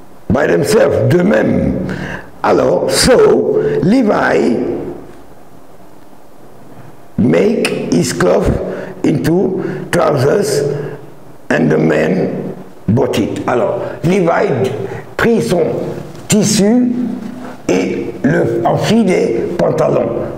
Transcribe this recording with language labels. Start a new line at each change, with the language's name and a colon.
English: By themselves,
French: d'eux-mêmes.
English: Alors, so, Levi make his cloth into trousers and the men bought it.
French: Alors, Levi prit son tissu et en fit des pantalons.